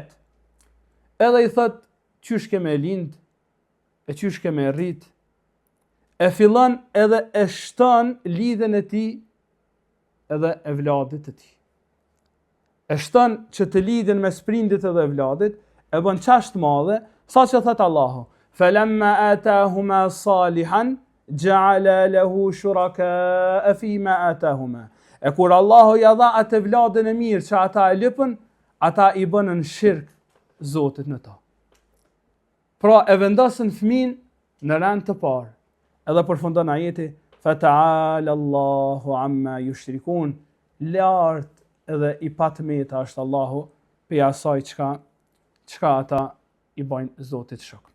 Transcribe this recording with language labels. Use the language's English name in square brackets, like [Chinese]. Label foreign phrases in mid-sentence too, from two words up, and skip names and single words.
[Albanian] Edhe i thot, qysh ke me lind, e qysh ke me rrit, e fillon edhe e shton lidhen e tij edhe e vladit të tij. E shton që të lidhen mes prindit edhe vladit, e bën çast madhe, sa që thot Allahu, [Arabic] فلما آتاهما صالحا جعلا له شركاء فيما آتاهما. [Albanian] E kur Allahu ja dha atë vladën e mirë që ata e lëpën, ata i bënën shirk Zotit në ta. Pra e vendosën fëmin në rand të parë. Edhe përfundon ajeti, [Arabic] فتعالى الله عما يشركون, [Albanian] lart edhe i patmeta është Allahu për asaj çka ata i bajnë Zotit shok.